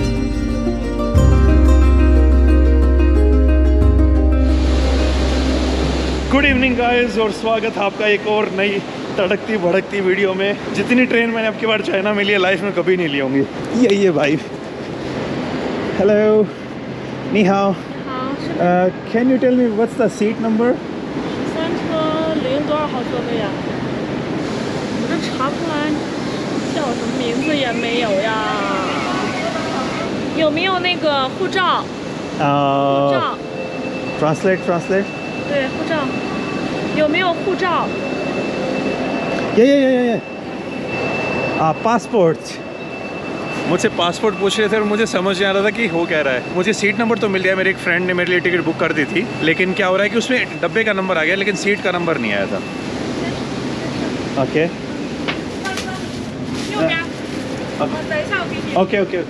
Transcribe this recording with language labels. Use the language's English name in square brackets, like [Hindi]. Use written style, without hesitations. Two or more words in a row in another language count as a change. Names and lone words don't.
[English] good evening guys [Hindi] और स्वागत है आपका एक और नई तड़कती भड़कती वीडियो में। जितनी ट्रेन मैंने अब की बार चाइना में ली है लाइफ में कभी नहीं ली होंगी। यही है भाई। हेलो, [Chinese] 你好. [English] can you tell me what's the seat number? [Chinese] 3 车0多少号座位呀？我这查不出来叫什么名字也没有呀。有没有那个护照？护照。 Translate。对，护照。有没有护照？ [Hindi] ये पासपोर्ट। मुझसे पासपोर्ट पूछ रहे थे और मुझे समझ नहीं आ रहा था कि हो क्या रहा है। मुझे सीट नंबर तो मिल गया, मेरे एक फ्रेंड ने मेरे लिए टिकट बुक कर दी थी, लेकिन क्या हो रहा है कि उसमें डब्बे का नंबर आ गया लेकिन सीट का नंबर नहीं आया था। [English] okay okay.